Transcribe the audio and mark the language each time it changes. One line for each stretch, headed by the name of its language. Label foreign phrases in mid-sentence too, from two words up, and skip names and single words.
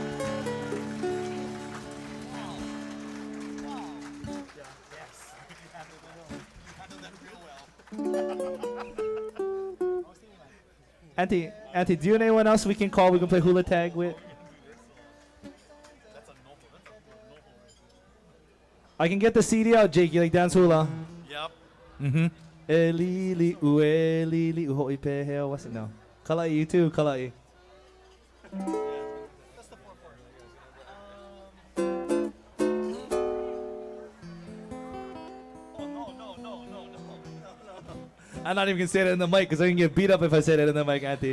English: Auntie, do you know anyone else we can call? We can play hula tag with. I can get the CD out, Jake. You like dance hula? Yep. Mm-hmm.
Hawaiian: Elili uelili uhoi peheo.
English: What's it now? Kalai, you too. Kalai. I'm not even gonna say that in the mic because I can get beat up if I say that in the mic, Auntie.